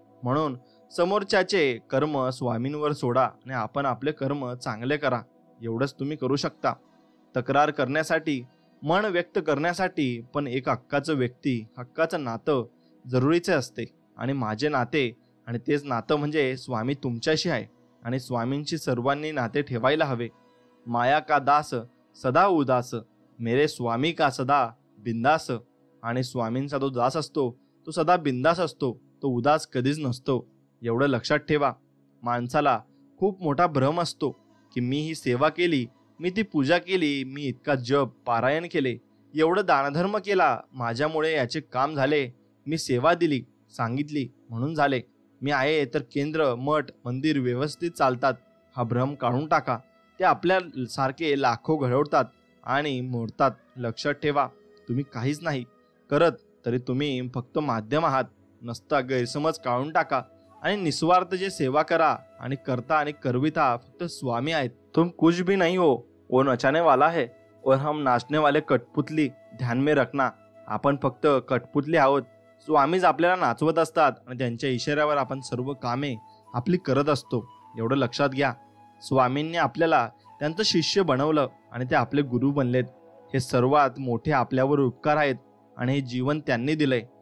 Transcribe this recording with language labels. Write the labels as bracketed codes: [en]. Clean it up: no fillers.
[mr] म्हणून समोरच्याचे कर्म स्वामींवर सोडा आणि आपण आपले कर्म चांगले करा, एवढंच तुम्ही करू शकता. तक्रार करण्यासाठी, मन व्यक्त करण्यासाठी पण एक हक्काचं व्यक्ती, हक्काचं नातं जरुरीचे असते. आणि माझे नाते आणि तेच नातं म्हणजे स्वामी तुमच्याशी आहे आणि स्वामींची सर्वांनी नाते ठेवायला हवे. [hi] माया का दास सदा उदास, मेरे स्वामी का सदा बिंदास. [mr] आणि स्वामींचा जो दास असतो तो सदा बिंदास असतो, तो उदास कधीच नसतो, एवढं लक्षात ठेवा. माणसाला खूप मोठा भ्रम असतो की मी ही सेवा केली, मी ती पूजा केली, मी इतका जप पारायण केले, एवढं दानधर्म केला, माझ्यामुळे याचे काम झाले, मी सेवा दिली, सांगितली म्हणून झाले, मी आहे तर केंद्र, मठ, मंदिर व्यवस्थित चालतात. हा भ्रम काढून टाका. ते आपल्या सारखे लाखो घडवतात आणि मोडतात. लक्षात ठेवा, तुम्ही काहीच नाही करत तरी तुम्ही फक्त माध्यम आहात. नसता गैरसमज काढून टाका आणि निस्वार्थ जे सेवा करा आणि करता आणि करविता फक्त स्वामी आहेत. [hi] तुम कुछ भी नहीं हो, वो नचाने वाला है और हम नाचने वाले कठपुतली, ध्यान में रखना. [mr] आपण फक्त कठपुतली आहोत. स्वामीच आपल्याला नाचवत असतात आणि त्यांच्या इशाऱ्यावर आपण सर्व कामे आपली करत असतो, एवढं लक्षात घ्या. स्वामींनी आपल्याला त्यांचं शिष्य बनवलं आणि ते आपले गुरु बनलेत. हे सर्वात मोठे आपल्यावर उपकार आहेत आणि हे जीवन त्यांनी दिलंय.